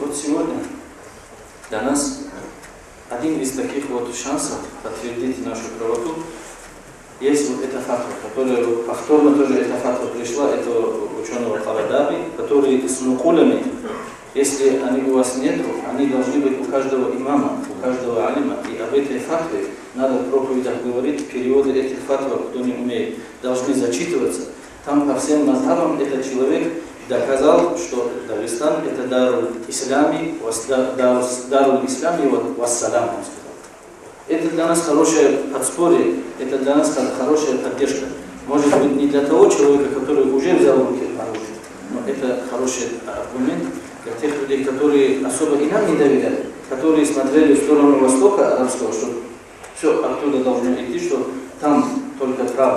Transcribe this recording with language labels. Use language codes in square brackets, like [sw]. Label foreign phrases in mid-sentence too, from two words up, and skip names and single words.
[ru] Вот сегодня для нас один из таких вот шансов подтвердить нашу правоту есть вот эта фатва, которая повторно тоже эта фатва пришла, этого ученого Фарадаби, который с нукулями, если они у вас нет, они должны быть у каждого имама, у каждого алима. И об этой фатве надо в проповедях говорить, переводы этих фатв, кто не умеет, должны зачитываться. Там по всем мазхабам этот человек доказал, что Дагестан это [ar] دار الإسلام، دار الإسلام والسلام, [ru] он сказал. Это для нас хорошее подспорье, это для нас хорошая поддержка. Может быть, не для того человека, который уже взял в руки оружие, но это хороший аргумент для тех людей, которые особо и нам не доверяли, которые смотрели в сторону Востока арабского, что все оттуда должно идти, что там только правда.